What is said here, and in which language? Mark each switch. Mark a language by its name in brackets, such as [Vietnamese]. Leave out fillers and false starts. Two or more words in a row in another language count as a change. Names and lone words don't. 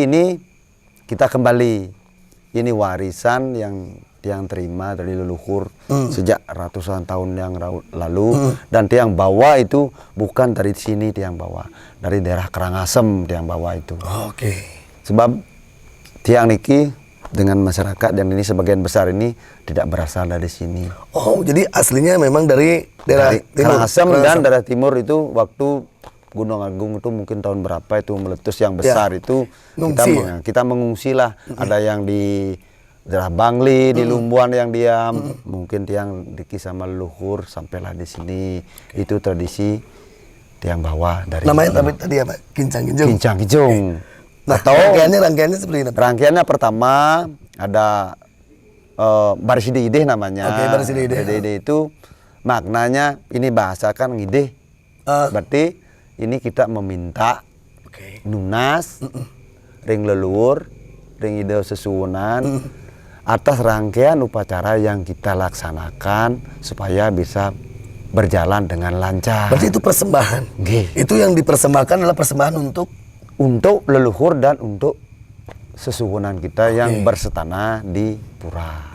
[Indonesian] ini kita kembali, ini warisan yang terima dari leluhur sejak ratusan tahun yang lalu dan tiang bawa itu bukan dari sini, tiang bawa dari daerah Karangasem, tiang bawa itu. Sebab [Balinese] tiang niki [Indonesian] dengan masyarakat dan ini sebagian besar ini tidak berasal dari sini. Oh, jadi aslinya memang dari daerah Karangasem dan daerah timur itu waktu Gunung Agung itu mungkin tahun berapa itu meletus yang besar itu Ngungsi, kita mengungsi lah. Ada yang di daerah Bangli, di Lumbuan yang diam, mungkin tiang di sama leluhur sampailah di sini. Itu tradisi tiang bawah dari Namanya tadi apa? Kincang-kinjung. Kincang-kinjung. Nah, rangkaiannya seperti ini. Rangkaiannya pertama ada Bariside Ideh namanya. Oke, Bariside Ideh. Bariside Ideh itu maknanya ini bahasakan ngideh. Berarti ini kita meminta nunas, [Balinese] ring leluhur, ring ide sesuwunan [Indonesian] atas rangkaian upacara yang kita laksanakan supaya bisa berjalan dengan lancar. Berarti itu persembahan. Itu yang dipersembahkan adalah persembahan untuk leluhur dan untuk sesuwunan kita yang bersetanah di pura.